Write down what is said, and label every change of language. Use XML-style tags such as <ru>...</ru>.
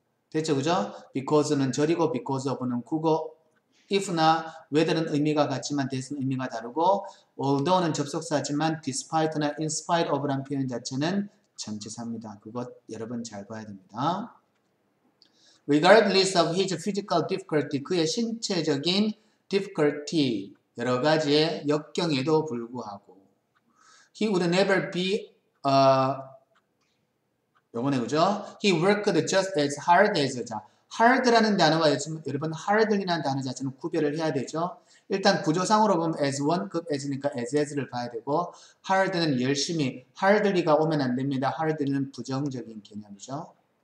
<ko>됐죠, 그죠? because는 절이고 because of는 국어, if나 whether는 의미가 같지만 that은 의미가 다르고, although는 접속사지만 despite나</ko> <en>in spite of</en> <ko>라는 표현 자체는 전치사입니다. 그것 여러분 잘 봐야 됩니다.</ko> <en>regardless of his physical difficulty,</en> <ko>그의 신체적인 difficulty, 여러 가지의 역경에도 불구하고</ko> <en>he would never be,</en> <ko>요거네, 그죠?</ko> <en>He worked just as hard as,</en> <ko>자, hard라는 단어와 여러분 hardly라는 단어 자체는 구별을 해야 되죠. 일단 구조상으로 보면 as 1급 as니까 as를 봐야 되고, hard는 열심히, hardly가 오면 안 됩니다. hardly는 부정적인 개념이죠.</ko>